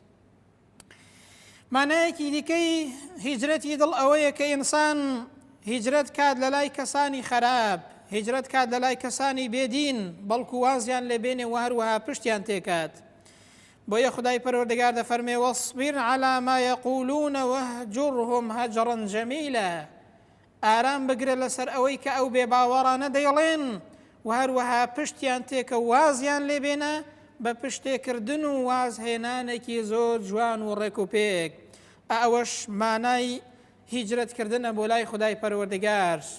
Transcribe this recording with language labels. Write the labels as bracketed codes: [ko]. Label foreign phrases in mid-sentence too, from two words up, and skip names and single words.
[ckb] مانایەکی دیکەی هیجرەتی دڵ ئەوەیە کە ئینسان هیجرەت کات لە لای کەسانی خەراب، هیجرەت کات لە لای کەسانی بێدین، بەڵکو وازیان لێ بێنێ و هەروەها پشتیان تێکات. بۆیە خودای پەروەردگار دەفەرمێ [ar] وەصبر على ما يقولون واهجرهم هجرا جميلا، [ckb] ئارام بگرە لەسەر ئەوەی کە ئەو بێباوەڕانە دەیڵێن و هەروەها پشتیان تێکە وازیان لێ بێنە بە پشتێکردن و وازهێنانێکی زۆر جوان و ڕێک و پێک. ئەوەش مانای هیجرەتکردنە بۆ لای خودای پەروەردگار.